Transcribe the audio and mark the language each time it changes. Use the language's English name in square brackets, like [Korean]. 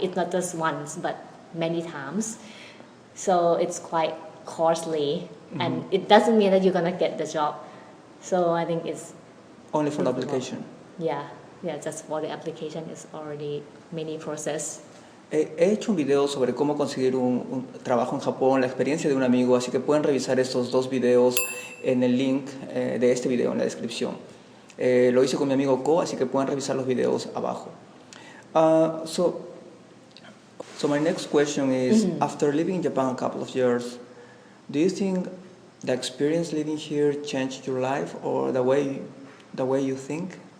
[English] It's not just once, but many times. So it's quite costly, and it doesn't mean that you're gonna get the job. So I think it's only for the application. Yeah, just for the application is already many process. [Spanish] He hecho un video sobre cómo conseguir un trabajo en Japón, la experiencia de un amigo, así que pueden revisar estos 2 videos en el link de este video en la descripción. Lo hice con mi amigo Ko, así que pueden revisar los videos abajo. [English] So my next question is, after living in Japan a couple of years, do you think the experience living here changed your life or the way you think?